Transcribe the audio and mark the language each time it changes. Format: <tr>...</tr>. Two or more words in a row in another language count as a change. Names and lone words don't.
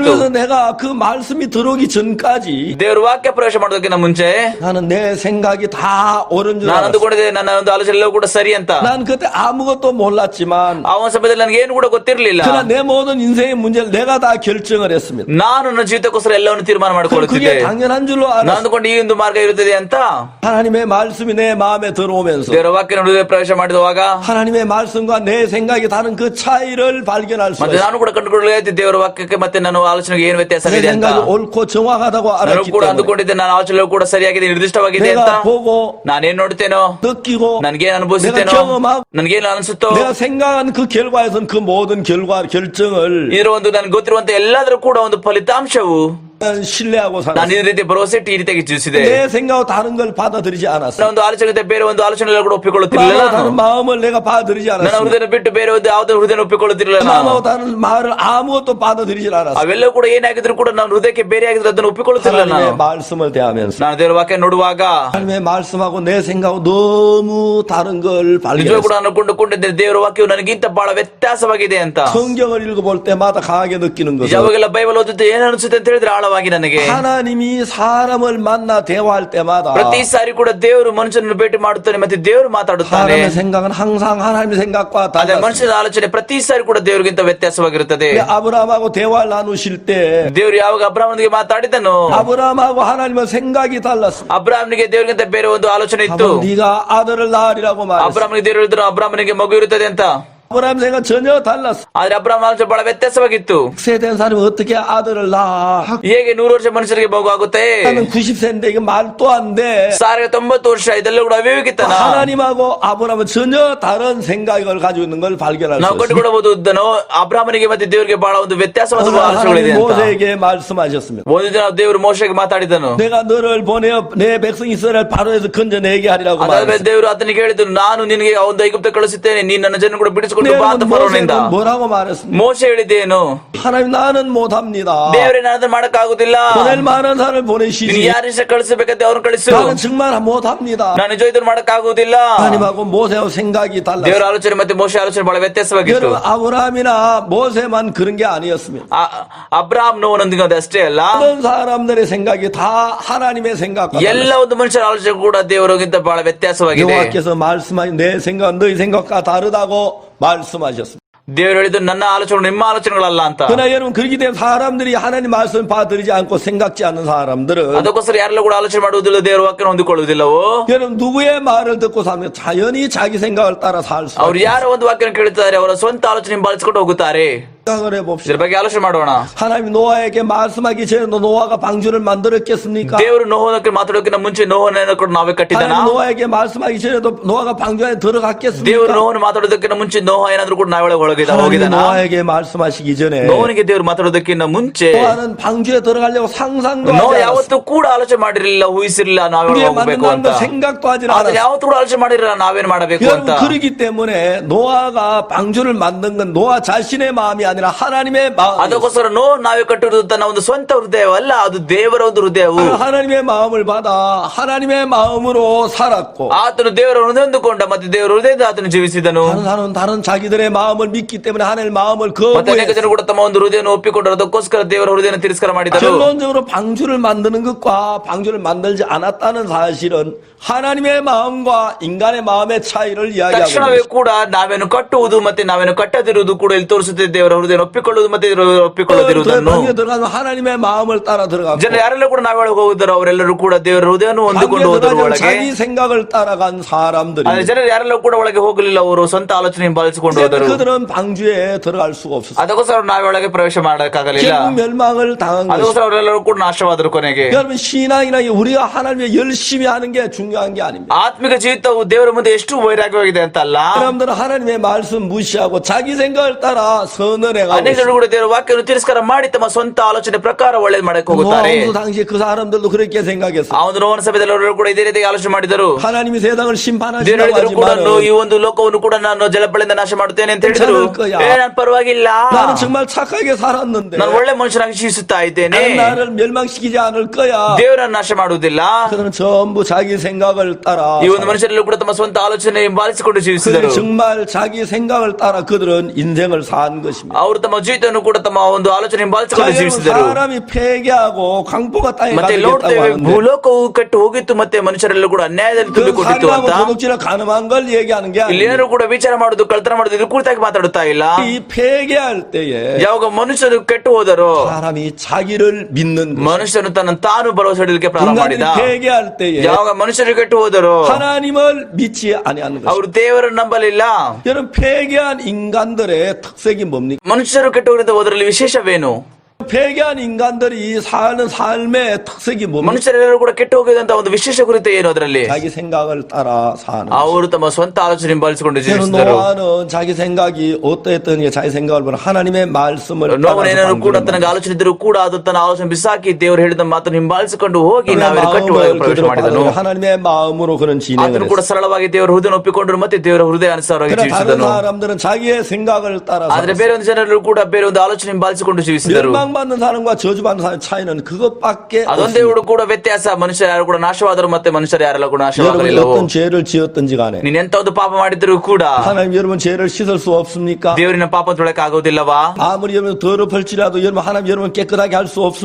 <ko>그래서 내가 그 말씀이 들어오기 전까지</ko> <kn>ದೇವರ ವಾಕ್ಯ ಪ್ರವೇಶ ಮಾಡೋದಕ್ಕಿಂತ ಮುಂಚೆ</kn> <ko>나는 내 생각이 다 옳은 줄</ko> <kn>ನಾನು</kn> <ko>알았어요.</ko> <kn>ಅಂದುಕೊಂಡಿದ್ದೆ ನನ್ನ ಒಂದು ಆಲೋಚನೆ ಎಲ್ಲವೂ ಕೂಡ ಸರಿ ಅಂತ.</kn> <ko>난 그때 아무것도 몰랐지만</ko> <kn>ಆ ಒಂದು ಸಮಯದಲ್ಲಿ ನನಗೆ ಏನು ಕೂಡ ಗೊತ್ತಿರಲಿಲ್ಲ.</kn> <ko>그러나 내 모든 인생의 문제를 내가 다 결정을 했습니다.</ko> <kn>ನಾನು ನನ್ನ ಜೀವಿತಕ್ಕೋಸ್ಕರ ಎಲ್ಲವನ್ನು ತೀರ್ಮಾನ ಮಾಡಿಕೊಳ್ಳುತ್ತಿದ್ದೆ.</kn> <ko>그게 당연한 줄로</ko> <kn>ನಾನು</kn> <ko>알았어요.</ko> <kn>ಅಂದುಕೊಂಡು ಈ ಒಂದು ಮಾರ್ಗ ಇರುತ್ತದೆ ಅಂತ.</kn> <ko>하나님의 말씀이 내 마음에 들어오면서</ko> <kn>ದೇವರ ವಾಕ್ಯ ನನ್ನ ಹೃದಯ ಪ್ರವೇಶ ಮಾಡಿದವಾಗ</kn> <ko>하나님의 말씀과 내 생각이 다른 그 차이를 발견할 수</ko> <kn>ಮತ್ತೆ</kn> <ko>있어요.</ko> <kn>ನಾನು ಕೂಡ ಕಂಡುಕೊಳ್ಳಲಾಯಿತು ದೇವರ ವಾಕ್ಯಕ್ಕೆ ಮತ್ತೆ ನನ್ನ ಆಲೋಚನೆಗೆ ಏನು ವ್ಯತ್ಯಾಸ</kn> <ko>내</ko> <kn>ಇದೆ ಅಂತ.</kn> <ko>생각이 옳고 정확하다고</ko> <kn>ನಾನು</kn> <ko>알았기</ko> <kn>ಕೂಡ</kn> <ko>때문에</ko> <kn>ಅಂದುಕೊಂಡಿದ್ದೆ ನನ್ನ ಆಲೋಚನೆ ಕೂಡ ಸರಿಯಾಗಿದೆ ನಿರ್ದಿಷ್ಟವಾಗಿದೆ ಅಂತ.</kn> <ko>내가 보고</ko> <kn>ನಾನೇನ್ ನೋಡ್ತೇನೋ</kn> <ko>느끼고</ko> <kn>ನನ್ಗೇನ್ ಅನುಭವಿಸುತ್ತೇನೋ</kn> <ko>내가 경험하고</ko> <kn>ನನ್ಗೇನು ಅನಿಸುತ್ತೋ</kn> <ko>내가 생각한 그 결과에선 그 모든 결정을</ko> <kn>ಇದರ ಒಂದು ನನ್ಗೆ ಗೊತ್ತಿರುವಂತ ಎಲ್ಲಾದ್ರೂ ಕೂಡ ಒಂದು ಫಲಿತಾಂಶವು</kn> <ko>신뢰하고</ko> <kn>ನಾನು</kn> <ko>살았어요.</ko> <kn>ಈ ರೀತಿ ಭರವಸೆ ಇಟ್ಟು ಈ ರೀತಿಯಾಗಿ ಜೀವಿಸಿದೆ.</kn> <ko>내 생각하고 다른 걸 받아들이지 않았어요.</ko> <kn>ನನ್ನ ಒಂದು ಆಲೋಚನೆ ಬೇರೆ ಒಂದು ಆಲೋಚನೆ ಕೂಡ ಒಪ್ಪಿಕೊಳ್ಳುತ್ತಿರಲಿಲ್ಲ.</kn> <ko>마음하고 다른 마음을 내가 받아들이지</ko> <kn>ನನ್ನ</kn> <ko>않았어요.</ko> <kn>ಹೃದಯ ಬಿಟ್ಟು ಬೇರೆ ಒಂದು ಯಾವುದೇ ಹೃದಯ ಒಪ್ಪಿಕೊಳ್ಳುತ್ತಿರಲಿಲ್ಲ.</kn> <ko>마음하고 다른 말을 아무것도 받아들이지 않았어요.</ko> <kn>ಅವೆಲ್ಲವೂ ಕೂಡ ಏನಾಗಿದ್ರು ಕೂಡ ನನ್ನ ಹೃದಯಕ್ಕೆ ಬೇರೆ ಆಗಿದ್ರೆ ಅದನ್ನು ಒಪ್ಪಿಕೊಳ್ಳುತ್ತಿರಲಿಲ್ಲ.</kn> <ko>하나님의</ko> <kn>ನಾನು</kn> <ko>말씀을 대하면서</ko> <kn>ನಾನು ದೇವರ ವಾಕ್ಯ ನೋಡುವಾಗ</kn> <ko>하나님의 말씀하고 내 생각하고 너무 다른 걸</ko> <kn>ನಿಜವೂ</kn> <ko>발견했어요.</ko> <kn>ಕೂಡ ಅನ್ಕೊಂಡುಕೊಂಡಿದ್ದೆ ದೇವರ ವಾಕ್ಯವು ನನಗಿಂತ ಬಹಳ ವ್ಯತ್ಯಾಸವಾಗಿದೆ ಅಂತ.</kn> <ko>성경을 읽어볼 때마다 강하게 느끼는 것은</ko> <kn>ಯಾವಾಗೆಲ್ಲ ಬೈಬಲ್ ಓದುತ್ತೆ ಏನ್ ಅನಿಸುತ್ತೆ ಅಂತ ಹೇಳಿದ್ರೆ ಆಳವಾಗಿ ನನಗೆ</kn> <ko>하나님이 사람을 만나 대화할 때마다</ko> <kn>ಪ್ರತಿ ಸಾರಿ ಕೂಡ ದೇವರು ಮನುಷ್ಯನನ್ನು ಭೇಟಿ ಮಾಡುತ್ತಾನೆ ಮತ್ತೆ ದೇವರು ಮಾತಾಡುತ್ತಾನೆ.</kn> <ko>사람의 생각은 항상 하나님의 생각과</ko> <kn>ಆದ್ರೆ</kn> <ko>달랐어요.</ko> <kn>ಮನುಷ್ಯನ ಆಲೋಚನೆ ಪ್ರತಿ ಸಾರಿ ಕೂಡ ದೇವರಿಗಿಂತ ವ್ಯತ್ಯಾಸವಾಗಿರುತ್ತದೆ.</kn> <ko>아브라함하고 대화를 나누실 때</ko> <kn>ದೇವರು ಯಾವಾಗ ಅಬ್ರಾಹ್ಮನಿಗೆ ಮಾತಾಡಿದನು</kn> <ko>아브라함하고 하나님은 생각이 달랐습니다.</ko> <kn>ಅಬ್ರಾಹ್ಮನಿಗೆ ದೇವರಿಗಿಂತ ಬೇರೆ ಒಂದು ಆಲೋಚನೆ ಇತ್ತು.</kn> <ko>아브라함, 네가 아들을 낳으리라고 말했어요.</ko> <kn>ಅಬ್ರಾಹ್ಮನಿಗೆ ದೇವರು ಹೇಳಿದ್ರು ಅಬ್ರಾಹ್ಮನಿಗೆ ಮಗು ಇರುತ್ತದೆ ಅಂತ.</kn> <ko>아브라함 생각 전혀 달랐어요.</ko> <kn>ಆದ್ರೆ ಅಬ್ರಾಹ್ಮ ಆಲೋಚನೆ ಬಹಳ ವ್ಯತ್ಯಾಸವಾಗಿತ್ತು.</kn> <ko>100세 된 사람이 어떻게 아들을 낳아?</ko> <kn>ಹೇಗೆ 100 ವರ್ಷ ಮನುಷ್ಯರಿಗೆ ಮಗು ಆಗುತ್ತೆ?</kn> <ko>나는 90세인데 이게 말도 안 돼.</ko> <kn>ಸಾರಿಗೆ 90 ವರ್ಷ ಇದೆಲ್ಲ ಕೂಡ ಅವಿವೇಕಿತನ.</kn> <ko>하나님하고 아브라함은 전혀 다른 생각을 가지고 있는 걸 발견할 수</ko> <kn>ನಾವು</kn> <ko>있어요.</ko> <kn>ಕಂಡುಕೊಳ್ಳಬಹುದು ಅಬ್ರಾಹ್ಮನಿಗೆ ಮತ್ತೆ ದೇವರಿಗೆ ಬಹಳ ಒಂದು ವ್ಯತ್ಯಾಸವಾದ ಆಲೋಚನೆಗಳಿದೆ</kn> <ko>하나님</ko> <kn>ಅಂತ.</kn> <ko>모세에게 말씀하셨습니다.</ko> <kn>ಒಂದು ದಿನ ದೇವರು ಮೋಶೆಗೆ ಮಾತಾಡಿದನು.</kn> <ko>내가 너를 보내어 내 백성 이스라엘 바로에서 건져내게 하리라고</ko> <kn>ಅದಾದ್ಮೇಲೆ</kn> <ko>말했어요.</ko> <kn>ದೇವರು ಆತನಿಗೆ ಹೇಳಿದನು ನಾನು ನಿನಗೆ ಒಂದು ಐಗುಪ್ತ ಕಳಿಸುತ್ತೇನೆ ನೀನು ನನ್ನ ಜನ ಕೂಡ ಬಿಡಿಸಿಕೊಂಡು ಬಾ ಅಂತ</kn> <ko>내가</ko> <kn>ಫರೋನಿಂದ.</kn> <ko>모세는 뭐라고 말했습니까?</ko> <kn>ಮೋಶೆ ಹೇಳಿದ್ದೇನು?</kn> <ko>하나님 나는 못합니다.</ko> <kn>ದೇವರೇ ನಾನು ಅದನ್ನ ಮಾಡಕ್ಕಾಗುದಿಲ್ಲ.</kn> <ko>보낼 만한 사람을</ko> <kn>ನೀನು</kn> <ko>보내시지.</ko> <kn>ಯಾರಿಷ್ಟ ಕಳಿಸಬೇಕಂತ ಅವ್ರನ್ನ ಕಳಿಸು.</kn> <ko>나는 정말 못합니다.</ko> <kn>ನಾನು ನಿಜ ಇದನ್ನು ಮಾಡಕ್ಕಾಗುವುದಿಲ್ಲ.</kn> <ko>하나님하고 모세하고 생각이 달라요.</ko> <kn>ದೇವರ ಆಲೋಚನೆ ಮತ್ತೆ ಮೋಶೆ ಆಲೋಚನೆ ಬಹಳ ವ್ಯತ್ಯಾಸವಾಗಿತ್ತು.</kn> <ko>여러분 아브라함이나 모세만 그런 게 아니었습니다.</ko> <kn>ಅಬ್ರಾಹಂ ನೋವನೊಂದಿಗೆ ಅಷ್ಟೇ ಅಲ್ಲ,</kn> <ko>모든 사람들의 생각이 다 하나님의 생각과</ko> <kn>ಎಲ್ಲ ಒಂದು ಮನುಷ್ಯರ ಆಲೋಚನೆ ಕೂಡ ದೇವರಿಗಿಂತ ಬಹಳ ವ್ಯತ್ಯಾಸವಾಗಿದೆ.</kn> <ko>여호와께서 말씀하신 내 생각 너희 생각과 다르다고 말씀하셨습니다.</ko> <kn>ದೇವರು ಹೇಳಿದ್ದು ನನ್ನ ಆಲೋಚನೆ ನಿಮ್ಮ ಆಲೋಚನೆಗಳಲ್ಲ ಅಂತ.</kn> <ko>그러나 여러분 그렇기 때문에 사람들이 하나님 말씀 받아들이지 않고 생각지 않는 사람들은</ko> <kn>ಅದಕ್ಕೋಸ್ಕರ ಯಾರೆಲ್ಲ ಕೂಡ ಆಲೋಚನೆ ಮಾಡುವುದಿಲ್ಲ, ದೇವರ ವಾಕ್ಯ ಹೊಂದಿಕೊಳ್ಳುವುದಿಲ್ಲವೋ.</kn> <ko>여러분 누구의 말을 듣고 사면 자연히 자기 생각을 따라 살 수</ko> <kn>ಅವ್ರು ಯಾರ ಒಂದು ವಾಕ್ಯನ ಕೇಳುತ್ತಾರೆ ಅವರ ಸ್ವಂತ ಆಲೋಚನೆ ಬಳಸಿಕೊಂಡು ಹೋಗುತ್ತಾರೆ.</kn> <ko>생각을 해봅시다.</ko> <kn>ಇದ್ರ ಬಗ್ಗೆ ಆಲೋಚನೆ ಮಾಡೋಣ.</kn> <ko>하나님 노아에게 말씀하기 전에 노아가 방주를 만들었겠습니까?</ko> <kn>ದೇವರು ನೋಹನಕ್ಕೆ ಮಾತಾಡೋಕ್ಕಿಂತ ಮುಂಚೆ ನೋಹನನ್ನು ಕೂಡ ನಾವೇ ಕಟ್ಟಿದನ?</kn> <ko>하나님 노아에게 말씀하기 전에도 노아가 방주 안에 들어갔겠습니까?</ko> <kn>ದೇವರು ನೋಹನ ಮಾತಾಡೋದಕ್ಕಿಂತ ಮುಂಚೆ ನೋಹ ಏನಾದ್ರೂ ಕೂಡ ನಾವೊಳಗೆ</kn> <ko>하나님</ko> <kn>ಹೋಗಿದಾನ?</kn> <ko>노아에게 말씀하시기 전에</ko> <kn>ನೋಹನಿಗೆ ದೇವರು ಮಾತಾಡೋದಕ್ಕಿಂತ ಮುಂಚೆ</kn> <ko>노아는 방주에 들어가려고 상상도</ko> <kn>ನೋಹ</kn> <ko>하지</ko> <kn>ಯಾವತ್ತೂ</kn> <ko>않았어요.</ko> <kn>ಕೂಡ ಆಲೋಚನೆ ಮಾಡಿರಲಿಲ್ಲ, ಊಹಿಸಿರಲಿಲ್ಲ ನಾವೇ</kn> <ko>우리의</ko> <kn>ಹೋಗಬೇಕು</kn> <ko>만든</ko> <kn>ಅಂತ.</kn> <ko>거 생각도 하지</ko> <kn>ಆದ್ರೆ</kn> <ko>않았어요.</ko> <kn>ಯಾವತ್ತೂ ಕೂಡ ಆಲೋಚನೆ ಮಾಡಿರಲಿಲ್ಲ ನಾವೇನ್ ಮಾಡಬೇಕು ಅಂತ.</kn> <ko>여러분 그러기 때문에 노아가 방주를 만든 건 노아 자신의 마음이 아니라 하나님의 마음.</ko> <kn>ಅದಕ್ಕೋಸ್ಕರ ನಾವೇ ಕಟ್ಟಿರುವುದು ತನ್ನ ಒಂದು ಸ್ವಂತ ಹೃದಯವಲ್ಲ, ಅದು ದೇವರ ಒಂದು ಹೃದಯವು.</kn> <ko>하나님의 마음을 받아 하나님의 마음으로 살았고</ko> <kn>ಆತನು ದೇವರ ಹೃದಯ ಹೊಂದಿಕೊಂಡ ಮತ್ತೆ ದೇವರ ಹೃದಯದ ಆತನು ಜೀವಿಸಿದನು.</kn> <ko>다른 사람은 다른 자기들의 마음을 믿기 때문에 하나님의 마음을</ko> <kn>ಮತ್ತೆ ಅನೇಕ</kn> <ko>거부했어요.</ko> <kn>ಜನರು ಕೂಡ ತಮ್ಮ ಒಂದು ಹೃದಯವನ್ನು ಒಪ್ಪಿಕೊಂಡರು, ಅದಕ್ಕೋಸ್ಕರ ದೇವರ ಹೃದಯನ ತಿರಸ್ಕಾರ ಮಾಡಿದರು.</kn> <ko>결론적으로 방주를 만드는 것과 방주를 만들지 않았다는 사실은 하나님의 마음과 인간의 마음의 차이를 이야기하고</ko> <kn>ತಕ್ಷಣವೇ</kn> <ko>있습니다.</ko> <kn>ಕೂಡ ನಾವೇನು ಕಟ್ಟುವುದು ಮತ್ತೆ ನಾವೇನು ಕಟ್ಟದಿರುವುದು ಕೂಡ ಇಲ್ಲಿ ತೋರಿಸುತ್ತದೆ. ದೇವರ ಹೃದಯ ಒಪ್ಪಿಕೊಳ್ಳುವುದು ಮತ್ತೆ ಒಪ್ಪಿಕೊಳ್ಳದಿರುವುದನ್ನು.</kn> <ko>방주에 들어가면 하나님의 마음을 따라 들어가고</ko> <kn>ಜನರು ಯಾರೆಲ್ಲ ಕೂಡ ನಾವೊಳಗೆ ಹೋಗುತ್ತಾರೋ ಅವರೆಲ್ಲರೂ ಕೂಡ ದೇವರ ಹೃದಯವನ್ನು ಹೊಂದಿಕೊಂಡು</kn> <ko>방주에</ko> <kn>ಹೋದರು</kn> <ko>들어가면</ko> <kn>ಒಳಗೆ.</kn> <ko>자기 생각을 따라간 사람들이</ko> <kn>ಆದ್ರೆ ಜನರು ಯಾರೆಲ್ಲ ಕೂಡ ಒಳಗೆ ಹೋಗಲಿಲ್ಲ, ಅವರು ಸ್ವಂತ ಆಲೋಚನೆ ಬಳಸಿಕೊಂಡು ಹೋದರು.</kn> <ko>그들은 방주에 들어갈 수가 없었어요.</ko> <kn>ಅದಕ್ಕೋಸ್ಕರ ನಾವೊಳಗೆ ಪ್ರವೇಶ ಮಾಡಕ್ಕಾಗಲಿಲ್ಲ.</kn> <ko>결국 멸망을 당한 것이죠.</ko> <kn>ಅದಕ್ಕೋಸ್ಕರ ಅವರೆಲ್ಲರೂ ಕೂಡ ನಾಶವಾದರು ಕೊನೆಗೆ.</kn> <ko>여러분 신앙이나 우리가 하나님의 열심히 하는 게 중요한 게 아닙니다.</ko> <kn>ಆತ್ಮಿಕ ಜೀವಿತವು ದೇವರ ಮುಂದೆ ಎಷ್ಟು ವೈರಾಗ್ಯವಾಗಿದೆ ಅಂತ ಅಲ್ಲ.</kn> <ko>사람들은 하나님의 말씀 무시하고 자기 생각을 따라 선언해 해가고</ko> <kn>ಅನೇಕರು ಕೂಡ ದೇವರ ವಾಕ್ಯವನ್ನು ತಿರಸ್ಕಾರ ಮಾಡಿ ತಮ್ಮ ಸ್ವಂತ ಆಲೋಚನೆ ಪ್ರಕಾರ ಒಳ್ಳೇದು ಮಾಡಕ್ಕೆ ಹೋಗುತ್ತಾರೆ.</kn> <ko>노아도 당시에 그 사람들도 그렇게 생각했어.</ko> <kn>ಆ ಒಂದು ನೋವನ ಸಮಯದಲ್ಲಿ ಅವರು ಕೂಡ ಇದೇ ರೀತಿ ಆಲೋಚನೆ ಮಾಡಿದರು.</kn> <ko>하나님이 세상을</ko> <kn>ದೇವರು</kn> <ko>심판하신다고</ko> <kn>ಹೇಳಿದ್ರು ಕೂಡ</kn> <ko>하지만</ko> <kn>ಈ ಒಂದು ಲೋಕವನ್ನು ಕೂಡ ನಾನು ಜಲಪಳೆಯಿಂದ ನಾಶ ಮಾಡುತ್ತೇನೆ ಅಂತ ಹೇಳಿದ್ರು.</kn> <ko>괜찮을 거야.</ko> <kn>ನಾನು ಪರವಾಗಿಲ್ಲ,</kn> <ko>나는 정말 착하게 살았는데</ko> <kn>ನಾನು ಒಳ್ಳೆ ಮನುಷ್ಯನಾಗಿ ಜೀವಿಸುತ್ತಾ ಇದ್ದೇನೆ,</kn> <ko>나는 나를 멸망시키지 않을 거야.</ko> <kn>ದೇವರನ್ನು ನಾಶ ಮಾಡುವುದಿಲ್ಲ.</kn> <ko>그들은 전부 자기 생각을 따라</ko> <kn>ಈ ಒಂದು ಮನುಷ್ಯರಲ್ಲೂ ಕೂಡ ತಮ್ಮ ಸ್ವಂತ ಆಲೋಚನೆ ಬಾಲಿಸಿಕೊಂಡು</kn> <ko>그들이</ko> <kn>ಜೀವಿಸಿದರು.</kn> <ko>정말 자기 생각을 따라 그들은 인생을 산 것입니다.</ko> <kn>ಅವರು ತಮ್ಮ ಜೀವಿತವನ್ನು ಕೂಡ ತಮ್ಮ ಒಂದು ಆಲೋಚನೆ</kn> <ko>자,</ko> <kn>ಬಾಲಿಸಿಕೊಂಡು</kn> <ko>여러분,</ko> <kn>ಜೀವಿಸಿದರು.</kn> <ko>사람이 폐괴하고 강포가 땅에</ko> <kn>ಮತ್ತೆ</kn> <ko>가득했다고</ko> <kn>ನೋಡ್ತೇವೆ,</kn> <ko>하는데</ko> <kn>ಭೂಲೋಕವು ಕೆಟ್ಟು ಹೋಗಿತ್ತು, ಮತ್ತೆ ಮನುಷ್ಯರೆಲ್ಲೂ ಕೂಡ ಅನ್ಯಾಯದಲ್ಲಿ</kn> <ko>그</ko> <kn>ತುಂಬಿಕೊಂಡಿತ್ತು</kn> <ko>살인하고</ko> <kn>ಅಂತ</kn> <ko>도둑질을 가늠한 걸 얘기하는 게</ko> <kn>ಇಲ್ಲಿ</kn> <ko>아니에요.</ko> <kn>ಏನರು ಕೂಡ ವಿಚಾರ ಮಾಡುದು, ಕಳ್ತನ ಮಾಡುದು, ಇದು ಕುರಿತಾಗಿ ಮಾತಾಡುತ್ತಾ ಇಲ್ಲ.</kn> <ko>이 폐괴할 때에</ko> <kn>ಯಾವಾಗ ಮನುಷ್ಯರು ಕೆಟ್ಟು ಹೋದರು,</kn> <ko>사람이 자기를 믿는 것,</ko> <kn>ಮನುಷ್ಯನು ತನ್ನ ತಾನು ಭರವಸೆ ಇಡಲಿಕ್ಕೆ ಪ್ರಾರಂಭ ಮಾಡಿದ.</kn> <ko>인간들이 폐괴할 때에</ko> <kn>ಯಾವಾಗ ಮನುಷ್ಯರು ಕೆಟ್ಟು ಹೋದರು,</kn> <ko>하나님을 믿지 아니하는 것.</ko> <kn>ಅವರು ದೇವರನ್ನು ನಂಬಲಿಲ್ಲ.</kn> <ko>여러분, 폐괴한 인간들의 특색이 뭡니까?</ko> <kn>ಮನುಷ್ಯರು ಕೆಟ್ಟು ಹೋಗಿದ್ದ ಹೋದ್ರಲ್ಲಿ ವಿಶೇಷವೇನು?</kn> <ko>폐괴한 인간들이 사는 삶의 특색이 뭡니까?</ko> <kn>ಮನುಷ್ಯರೆಲ್ಲರೂ ಕೂಡ ಕೆಟ್ಟು ಹೋಗಿದಂತ ಒಂದು ವಿಶೇಷ ಕುರಿತು ಏನು ಅದರಲ್ಲಿ?</kn> <ko>자기 생각을 따라 사는.</ko> <kn>ಅವರು ತಮ್ಮ ಸ್ವಂತ ಆಲೋಚನೆ ಬಾಲಿಸಿಕೊಂಡು</kn> <ko>저는</ko> <kn>ಜೀವಿಸಿದರು.</kn> <ko>노아는 자기 생각이 어떠했던 게 자기 생각을 보는 하나님의 말씀을</ko> <kn>ನೋವನೇನೂ ಕೂಡ</kn> <ko>따라서</ko> <kn>ತನಗೆ ಆಲೋಚನೆ ಇದ್ದರೂ ಕೂಡ ಅದು ತನ್ನ ಆಲೋಚನೆ ಬಿಸಾಕಿ ದೇವರು ಹೇಳಿದ ಮಾತನ್ನು ಹಿಂಬಾಲಿಸಿಕೊಂಡು ಹೋಗಿ ನಾವೇನು ಕಟ್ಟುವ ಪ್ರವೇಶ ಮಾಡಿದನು.</kn> <ko>하나님의 마음으로 그런 진행을</ko> <kn>ಆತನು ಕೂಡ</kn> <ko>했어요.</ko> <kn>ಸರಳವಾಗಿ ದೇವರ ಹೃದಯ ಒಪ್ಪಿಕೊಂಡರು, ಮತ್ತೆ ದೇವರ ಹೃದಯ ಅನುಸಾರವಾಗಿ</kn> <ko>그러나 다른</ko> <kn>ಜೀವಿಸಿದನು.</kn> <ko>사람들은 자기의 생각을 따라서</ko> <kn>ಆದ್ರೆ ಬೇರೆ ಒಂದು ಜನರು ಕೂಡ ಬೇರೆ ಒಂದು ಆಲೋಚನೆ ಹಿಂಬಾಲಿಸಿಕೊಂಡು ಜೀವಿಸಿದರು.</kn> <ko>멸망받는 사람과 저주받는 사람의 차이는 그것밖에</ko> <kn>ಅದೊಂದೇ</kn> <ko>없습니다.</ko> <kn>ಕೂಡ ವ್ಯತ್ಯಾಸ. ಮನುಷ್ಯರು ಯಾರು ಕೂಡ ನಾಶವಾದರು, ಮತ್ತೆ ಮನುಷ್ಯರು ಯಾರೆಲ್ಲ ಕೂಡ</kn> <ko>여러분이</ko> <kn>ನಾಶವಾಗಲಿಲ್ಲವೋ.</kn> <ko>어떤 죄를 지었든지 간에</ko> <kn>ನೀನ್ ಎಂತ ಒಂದು ಪಾಪ ಮಾಡಿದ್ರು ಕೂಡ</kn> <ko>하나님 여러분 죄를 씻을 수 없습니까?</ko> <kn>ದೇವರಿನ ಪಾಪ ತೊಳಕ್ ಆಗೋದಿಲ್ಲವಾ?</kn> <ko>아무리 여러분 더럽을지라도 여러분 하나님 여러분 깨끗하게 할 수 없습니까?</ko>